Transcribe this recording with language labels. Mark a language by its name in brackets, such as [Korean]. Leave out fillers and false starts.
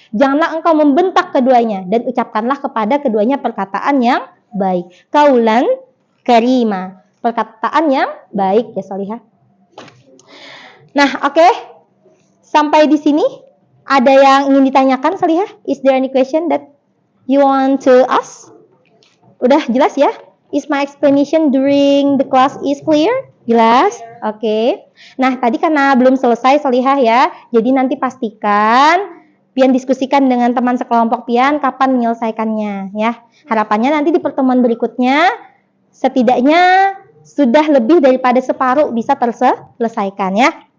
[Indonesian] Janganlah engkau membentak keduanya dan ucapkanlah kepada keduanya perkataan yang baik. Kaulan karima, perkataan yang baik ya solihah. Nah, oke. Sampai di sini ada yang ingin ditanyakan solihah? [English] Is there any question that you want to ask? [Indonesian] Udah jelas ya? [English] Is my explanation during the class is clear? [Indonesian] Jelas? Oke. Nah, tadi karena belum selesai solihah ya, jadi nanti pastikan Pian diskusikan dengan teman sekelompok Pian kapan menyelesaikannya ya. Harapannya nanti di pertemuan berikutnya setidaknya sudah lebih daripada separuh bisa terselesaikan ya.